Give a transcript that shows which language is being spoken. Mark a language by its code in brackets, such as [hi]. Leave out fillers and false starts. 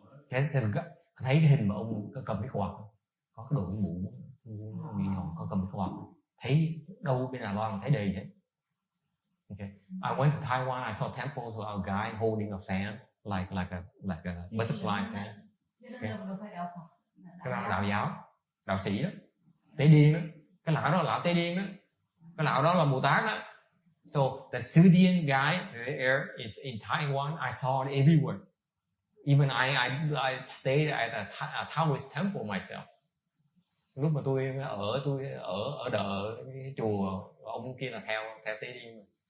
[vi] Cái thấy cái hình mà ông có cầm cái quạt, có cái đội mũ nhỏ, có cầm cái quạt, thấy đâu bên Đài Loan thấy đầy hết. [en] Okay. I went to Taiwan. I saw temples with a guy holding a fan, like a butterfly fan. Okay. [vi] Cái đó là đạo giáo, đạo sĩ đó, tế điên đó. Cái lão đó là lão tế điên đó. Cái lão đó là Bồ Tát đó. [en] So the Sư Điền guy there is in Taiwan. I saw it everywhere. Even I stayed at a Taoist temple myself. [vi] Lúc mà tôi ở đợ cái chùa, ông kia là theo tế điên.